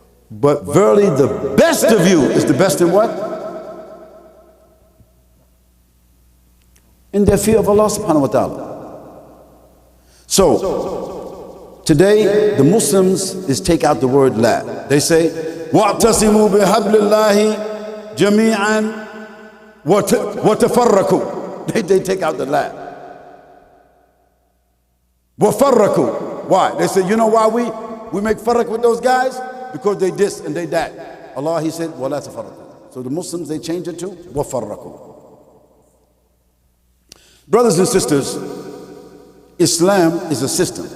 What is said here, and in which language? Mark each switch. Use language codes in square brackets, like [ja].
[en] But verily the best of you is the best in what? In their fear of Allah subhanahu wa ta'ala. So, Today, the Muslims is take out the word la. They say, [ar] وَاعْتَصِمُوا بِحَبْلِ اللَّهِ جَمِيعًا وَتَفَرَّقُوا. [en] They take out the la. [ar] وَفَرَّقُوا. [en] Why? They say, you know why we make farrak with those guys? Because they this and they that. Allah, He said, [ar] وَلَا تَفَرَّقُوا. [en] So the Muslims, they change it to [ar] وَفَرَّقُوا. [en] Brothers and sisters, Islam is a system.